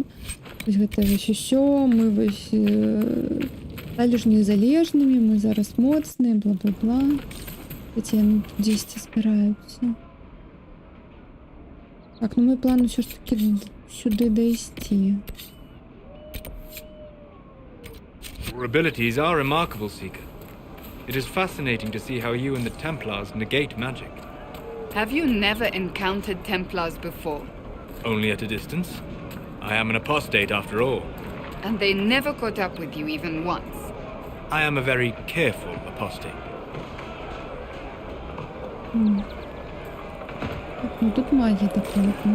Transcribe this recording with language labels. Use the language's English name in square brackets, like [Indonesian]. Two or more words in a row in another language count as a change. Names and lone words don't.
[Belarusian] Вось гэта вось усё, мы вось сталі ж незалежнымі, мы зараз моцныя, бла-бла-бла. Яны дзесьці збіраюцца. Так, ну мой план усё ж такі сюды дайсці. [English] Your abilities are remarkable, Seeker. It is fascinating to see how you and the Templars negate magic. Have you never encountered Templars before? Only at a distance. I am an apostate after all. And they never caught up with you even once? I am a very careful apostate. [Belarusian] Ну тут магия такая.